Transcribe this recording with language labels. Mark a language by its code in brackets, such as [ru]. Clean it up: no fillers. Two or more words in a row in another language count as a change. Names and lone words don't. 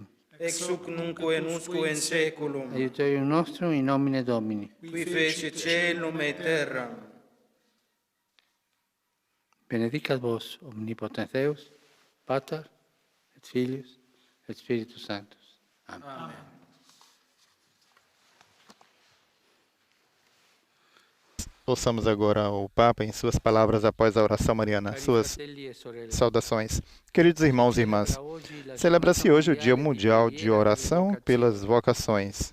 [la] Ex hoc nunc et usque in saeculum. Aiutorium nostrum in nomine Domini. Qui fecit caelum et terram. Benedicat vos, omnipotens Deus, Pater, et Filius, et Spiritus Sanctus. Amen. Amen. [pt] Ouçamos agora o Papa em suas palavras após a oração mariana, suas saudações. Queridos irmãos e irmãs, celebra-se hoje o Dia Mundial de Oração pelas Vocações.